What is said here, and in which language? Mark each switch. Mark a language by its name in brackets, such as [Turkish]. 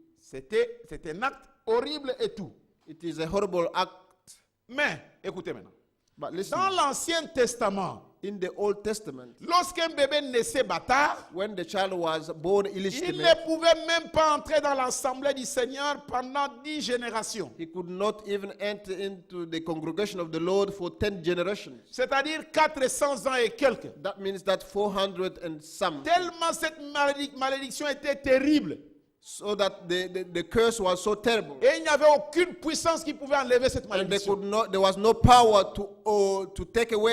[French] C'est un acte horrible et tout. [English] It is a horrible act. [French] Mais, écoutez maintenant. [English] But listen, [French] Dans l'Ancien Testament, [English] in the Old Testament, [French] lorsqu'un bébé naissait bâtard, [English] when the child was born [French] il [English] illegitimate, [French] ne pouvait même pas entrer dans l'assemblée du Seigneur pendant 10 générations. [English] he could not even enter into the congregation of the Lord for 10 generations. [French] C'est-à-dire 400 ans et quelques. [English] That means that 400 and some. [French] Tellement cette malédiction était terrible. [English] So that the curse was so terrible. [French] Et il n'y avait aucune puissance qui pouvait enlever cette [English] And [French] malédiction. [English] there was no power to take away